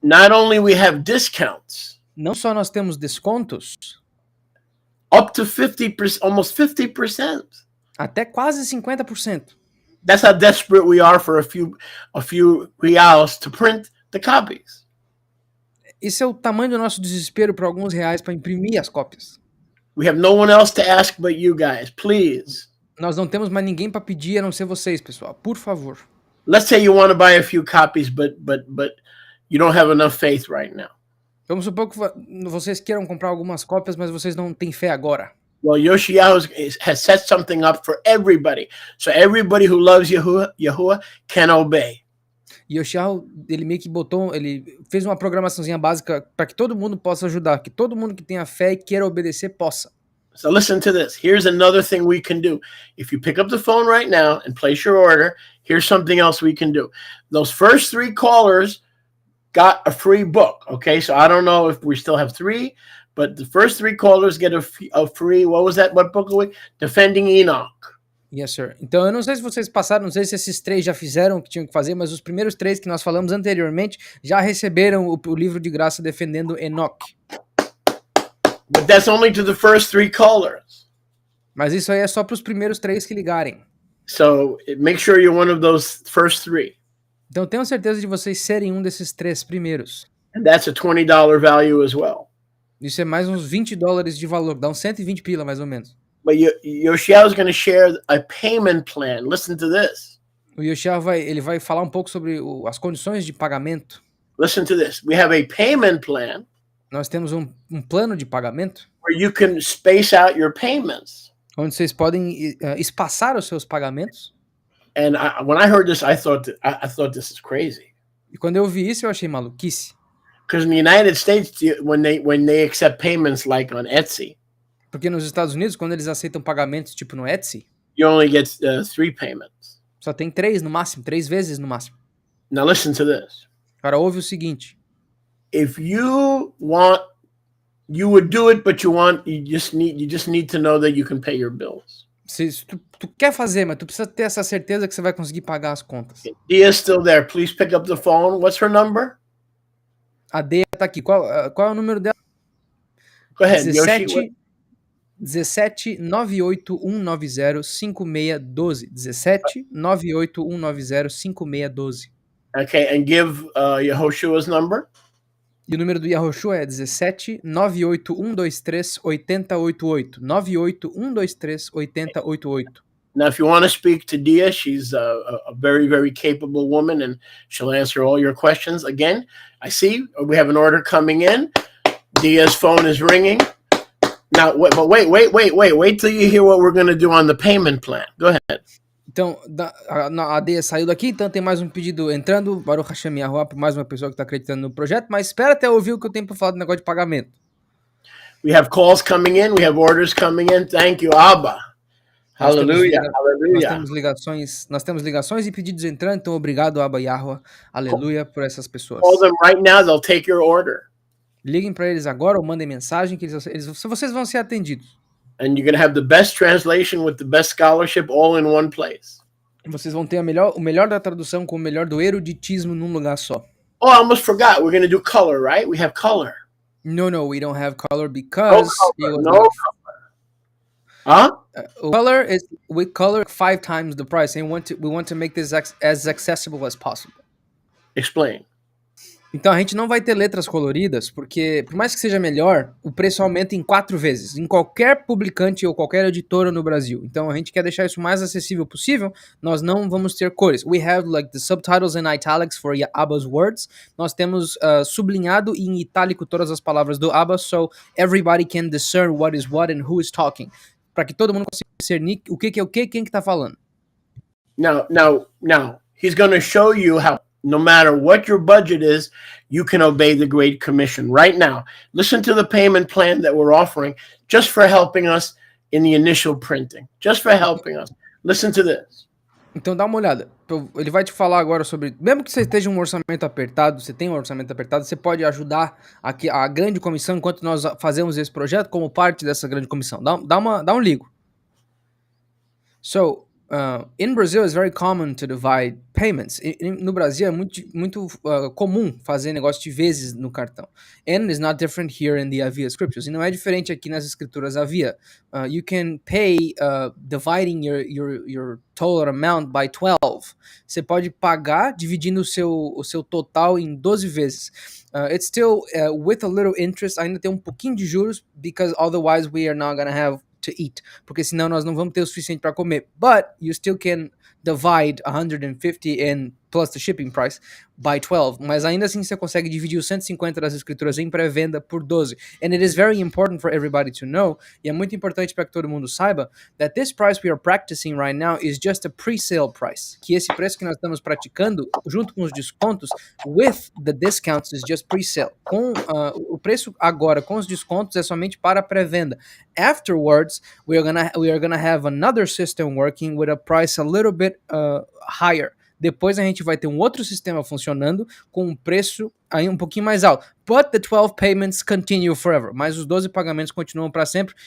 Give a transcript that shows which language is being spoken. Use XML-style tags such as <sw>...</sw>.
<en>Not only we have discounts,</en> <pt>Não só nós temos descontos,</pt> <en>up to 50%, almost 50%.</en> <pt>até quase 50%.</pt> <en>That's how desperate we are for a few reals to print the copies.</en> <pt>Esse é o tamanho do nosso desespero por alguns reais para imprimir as cópias.</pt> <en>We have no one else to ask but you guys. Please.</en> <pt>Nós não temos mais ninguém para pedir a não ser vocês, pessoal. Por favor.</pt> <en>Let's say you want to buy a few copies, but you don't have enough faith right now.</en> <pt>Vamos supor que vocês queiram comprar algumas cópias, mas vocês não têm fé agora.</pt> <en>Well, Yoshiyahu has set something up for everybody. So everybody who loves Yahuwah can obey.</en> <pt>E o Yoshiharu, ele meio que ele fez uma programaçãozinha básica para que todo mundo possa ajudar, que todo mundo que tenha fé e queira obedecer possa.</pt> <en>So listen to this. Here's another thing we can do. If you pick up the phone right now and place your order, here's something else we can do. Those first 3 callers got a free book, okay? So I don't know if we still have 3, but the first 3 callers get a free, what was that? What book are we? Defending Enoch. Yes, sir.</en> <pt>Então eu não sei se vocês passaram, não sei se esses 3 já fizeram o que tinham que fazer, mas os primeiros 3 que nós falamos anteriormente já receberam o livro de graça defendendo Enoch.</pt> <en>But that's only to the first 3 callers.</en> <pt>Mas isso aí é só para os primeiros 3 que ligarem.</pt> <en>So make sure you're one of those first 3.</en> <pt>Então tenham certeza de vocês serem um desses 3 primeiros.</pt> <en>And that's a $20 value as well.</en> <pt>Isso é mais uns $20 de valor, dá uns 120 pila mais ou menos.</pt> <en>But Yoshiyahu is going to share a payment plan. Listen to this.</en> <pt>O Yoshiharu ele vai falar um pouco sobre as condições de pagamento.</pt> <en>Listen to this. We have a payment plan.</en> <pt>Nós temos um plano de pagamento</pt> <en>where you can space out your payments.</en> <pt>Onde vocês podem espaçar os seus pagamentos.</pt> <en>And when I heard this, I thought this is crazy.</en> <pt>E quando eu vi isso, eu achei maluquice.</pt> <en>Because in the United States, when they accept payments like on Etsy,</en> <pt>porque nos Estados Unidos, quando eles aceitam pagamentos tipo no Etsy,</pt> <en>you only get 3 payments.</en> <pt>Só tem 3 no máximo, 3 vezes no máximo.</pt> <en>Now listen to this.</en> <pt>Agora ouve o seguinte.</pt> <en>If you want, you would do it, but you just need to know that you can pay your bills.</en> <pt>Se tu quer fazer, mas tu precisa ter essa certeza que você vai conseguir pagar as contas.</pt> <en>Dia's still there. Please pick up the phone. What's her number?</en> <pt>A Deia tá aqui. Qual é o número dela?</pt> <en>Go ahead. 17 98190 5612.</en> <pt>17 98190 5612.</pt> <en>Okay, and give Yehoshua's number.</en> <pt>E o número do Yahoshua é 17 98123 8088. 98123 8088.</pt> <en>Now, if you want to speak to Dia, she's a very, very capable woman, and she'll answer all your questions. Again, I see we have an order coming in. Dia's phone is ringing. Now, wait till you hear what we're going to do on the payment plan. Go ahead.</en> <pt>Então, a Deia saiu daqui, então tem mais um pedido entrando. Baruch Hashem Yahuwah, por mais uma pessoa que está acreditando no projeto, mas espera até ouvir o que eu tenho para falar do negócio de pagamento.</pt> <en>We have calls coming in, we have orders coming in. Thank you, Abba. Aleluia, aleluia.</en> <pt>Nós temos ligações e pedidos entrando, então obrigado, Abba Yahuwah. Aleluia por essas pessoas.</pt> <en>Call them right now, they'll take your order.</en> <pt>Liguem para eles agora ou mandem mensagem que vocês vão ser atendidos.</pt> <en>And you're going to have the best translation with the best scholarship all in one place.</en> <pt>Vocês vão ter o melhor da tradução com o melhor do eruditismo num lugar só.</pt> <en>Oh, I almost forgot. We're going to do color, right? We have color. No, we don't have color because no color. Huh? We color 5 times the price, and we want to make this as accessible as possible. Explain.</en> <pt>Então a gente não vai ter letras coloridas, porque por mais que seja melhor, o preço aumenta em 4 vezes, em qualquer publicante ou qualquer editora no Brasil. Então a gente quer deixar isso o mais acessível possível, nós não vamos ter cores.</pt> <en>We have like the subtitles in italics for Abba's words.</en> <pt>Nós temos sublinhado em itálico todas as palavras do Abba,</pt> <en>so everybody can discern what is what and who is talking.</en> <pt>Para que todo mundo consiga discernir o que é o que, quem que tá falando.</pt> <en>Now, he's going to show you how no matter what your budget is, you can obey the Great Commission. Right now, listen to the payment plan that we're offering just for helping us in the initial printing. Just for helping us. Listen to this.</en> <pt>Então dá uma olhada. Ele vai te falar agora sobre. Mesmo que você esteja um orçamento apertado, você tem um orçamento apertado, você pode ajudar aqui a grande comissão enquanto nós fazemos esse projeto como parte dessa grande comissão. Dá um ligo.</pt> <en>So, in Brazil, it's very common to divide payments.</en> <pt>No Brasil é muito comum fazer negócio de vezes no cartão.</pt> <en>And it's not different here in the Avia scriptures.</en> <pt>E não é diferente aqui nas escrituras Avia.</pt> <en>You can pay dividing your total amount by 12.</en> <pt>Você pode pagar dividindo o seu total em 12 vezes.</pt> <en>It's still with a little interest,</en> <pt>ainda tem um pouquinho de juros,</pt> <en>because otherwise we are not gonna have to eat,</en> <pt>porque senão nós não vamos ter o suficiente para comer.</pt> <en>But you still can divide 150 and plus the shipping price by 12,</en> <pt>mas ainda assim você consegue dividir os 150 das escrituras em pré-venda por 12.</pt> <en>And it is very important for everybody to know,</en> <pt>e é muito importante para que todo mundo saiba,</pt> <en>that this price we are practicing right now is just a pre-sale price,</en> <pt>que esse preço que nós estamos praticando, junto com os descontos,</pt> <en>with the discounts is just pre-sale.</en> <pt>Com o preço agora, com os descontos, é somente para pré-venda.</pt> <en>Afterwards, we are gonna have another system working with a price a little bit higher.</en> <pt>Depois a gente vai ter um outro sistema funcionando com um preço aí um pouquinho mais alto.</pt> <en>But the 12 payments continue forever.</en> <pt>Mas os 12 pagamentos continuam para sempre.</pt>